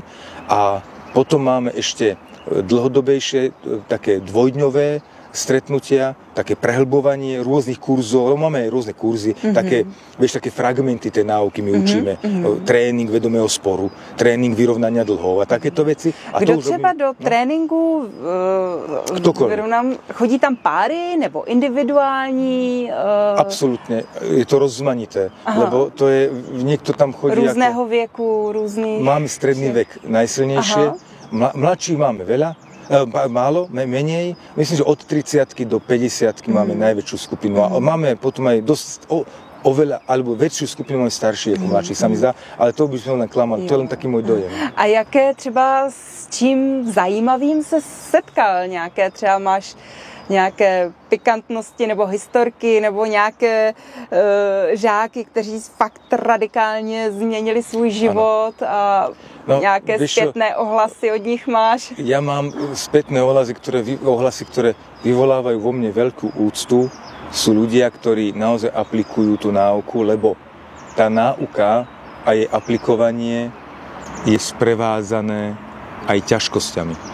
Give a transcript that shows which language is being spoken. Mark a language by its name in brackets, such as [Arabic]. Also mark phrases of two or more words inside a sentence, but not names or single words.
[Slovak] A potom máme ešte dlhodobejšie, také dvojdňové stretnutia, také prehlbovanie rôznych kurzov, máme aj rôzne kurzy, také fragmenty tej náuky my učíme, trénink vedomého sporu, trénink vyrovnania dlhov a takéto veci. [Czech] A kdo třeba do tréninku chodí tam páry nebo individuální? [Slovak] Absolutně, je to rozmanité, lebo to je, niekto tam chodí [Czech] různého věku, různý. [Slovak] Máme stredný vek najsilnejšie, mladších máme veľa, málo, menej. Myslím, že od 30 do 50 máme najväčšiu skupinu. A máme potom aj dosť oveľa, alebo väčšiu skupinu máme starší ako mladší, sa mi zdá, ale to by sme len klamali, to je len taký môj dojem. [Czech] A jaké třeba s čím zajímavým se setkal? Nějaké třeba máš nějaké pikantnosti nebo historky nebo nějaké žáky, kteří fakt radikálně změnili svůj život a nějaké [Slovak] spätné ohlasy [Czech] od nich máš? [Slovak] Ja mám spätné ohlasy, ktoré vyvolávajú vo mne veľkú úctu. Sú ľudia, ktorí naozaj aplikujú tú náuku, lebo tá náuka a jej aplikovanie je sprevázané aj ťažkosťami.